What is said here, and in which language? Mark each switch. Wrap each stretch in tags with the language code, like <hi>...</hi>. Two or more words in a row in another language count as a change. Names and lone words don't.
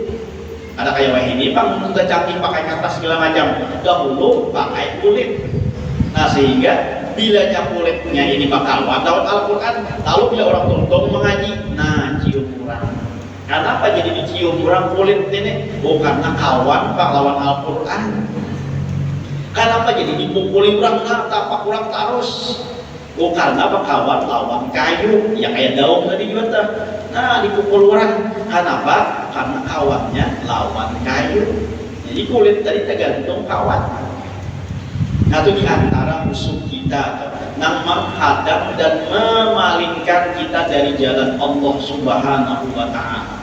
<id>Ada kayak wah ini bang sudah canggih pakai kertas segala macam, dahulu pakai kulit.</id> <bjn>Nah sehingga bila kulitnya ini bakawan lawan Al-Quran, lalu bila orang tuntung mengaji, nah cium orang.</bjn> <id>Kenapa jadi dicium orang kulit ini?</id> <bjn>Bukan kawan pak lawan Al-Quran. Kenapa jadi dipukuli orang, nah tapak orang terus? Bukan apa kawan lawan kayu, ya kayak daun tadi juga. Nah dipukul orang, kenapa? Karena kawannya lawan kayu.</bjn> <id>Jadi kulit tadi tergantung kawan. Nah itu diantara musuh kita yang menghadap dan memalingkan kita dari jalan Allah</id> <ar>سبحانه وتعالى.</ar>